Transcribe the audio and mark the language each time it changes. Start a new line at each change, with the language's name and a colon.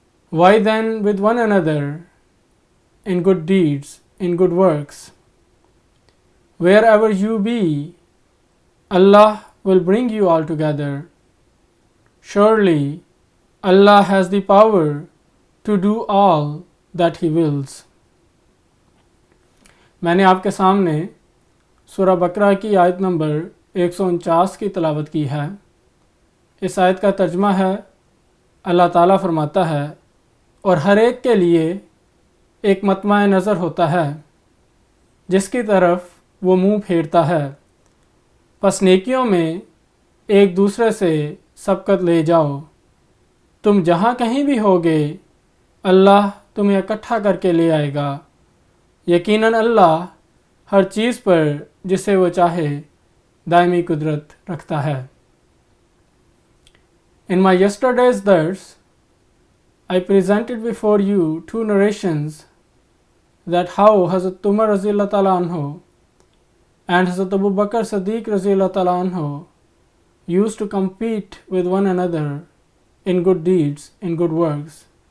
English: Why then with one another in good deeds, in good works? Wherever you be, Allah will bring you all together. Surely Allah has the power to do all that He wills."
Urdu: میں نے آپ کے سامنے سورہ بقرہ کی آیت number 149 کی تلاوت کی ہے. اس آیت کا ترجمہ ہے، اللہ تعالیٰ فرماتا ہے، اور ہر ایک کے لیے ایک مطمع نظر ہوتا ہے جس کی طرف وہ منہ پھیرتا ہے. پس نیکیوں میں ایک دوسرے سے سبقت لے جاؤ. تم جہاں کہیں بھی ہوگے اللہ تمہیں اکٹھا کر کے لے آئے گا. یقیناً اللہ ہر چیز پر جسے وہ چاہے دائمی قدرت رکھتا ہے.
English: In my yesterday's verse, I presented before you two narrations that how Hazrat Umar Raziyallahu Ta'ala Anhu and Hazrat Abu Bakr Siddiq Raziyallahu Ta'ala Anhu used to compete with one another in good deeds, in good works.